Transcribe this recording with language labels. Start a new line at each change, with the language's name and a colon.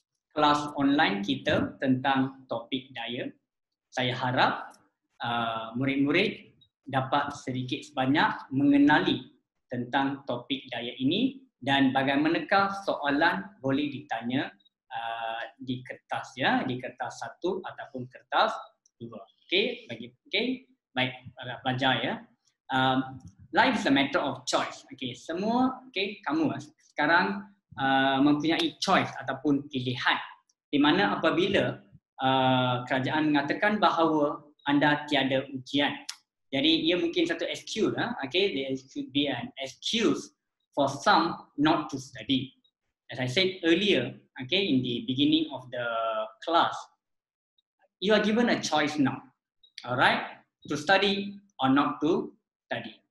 Malay: Kelas online kita tentang topik daya. Saya harap murid-murid dapat sedikit sebanyak mengenali tentang topik daya ini dan bagaimanakah soalan boleh ditanya di kertas ya, di kertas 1 ataupun kertas 2. Okey, baik pelajar ya.
English: Life is a matter of choice.
Malay: Okey, semua kamu sekarang mempunyai choice ataupun pilihan di mana apabila kerajaan mengatakan bahawa anda tiada ujian. Jadi ia mungkin satu
English: excuse, there should be an excuse for some not to study. As I said earlier, in the beginning of the class, you are given a choice now, alright, to study or not to study.